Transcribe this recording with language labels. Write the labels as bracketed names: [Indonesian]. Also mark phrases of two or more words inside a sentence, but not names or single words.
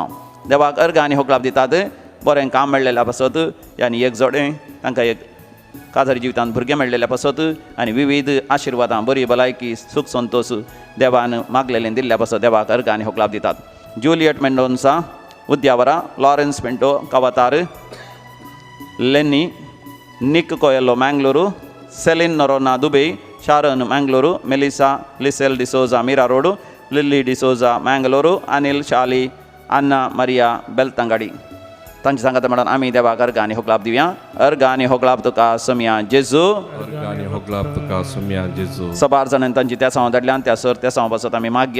[Konkani] देवाक अर्घ आनी होकलाप दितात. बरें काम मेळ्ळेल्या पासत आनी एक जोडें तांकां एक काजारी जिवितांत भुरगें मेळ्ळेल्या पासत आनी विविध आशिर्वादां बरी भलायकी सुख संतोश देवान मागलेलें दिल्ल्या पासत देवाक अर्घ आनी होकलाप दितात. जुलियट मेंडोन्सा उद्यावरा, लॉरेन्स पिंटो कवतार, लेनी निक कोयलो मँगलोरू, सेलिन नरोना दुबई, ಶಾರನ್ ಮ್ಯಾಂಗ್ಳೂರು, ಮೆಲಿಸಾ ಲಿಸೆಲ್ ಡಿಸೋಜಾ ಮೀರಾ ರೋಡು, लिल्ली डिसोजा मँगलोरू, अनिल शाली, अन्ना मरिया बेलतंगडी. तांची सांगता म्हणून आम्ही देवाक अर्घ आनी होगलाप दिवया. अर्घ आनी होगलाप तुका सोम्या जेजू. गाणी होगलाप तुका सुम्या जेजू. सबार जाणांनी तांची त्या सांव धाडल्यान त्या सर त्या सांव बसत आमी मागया.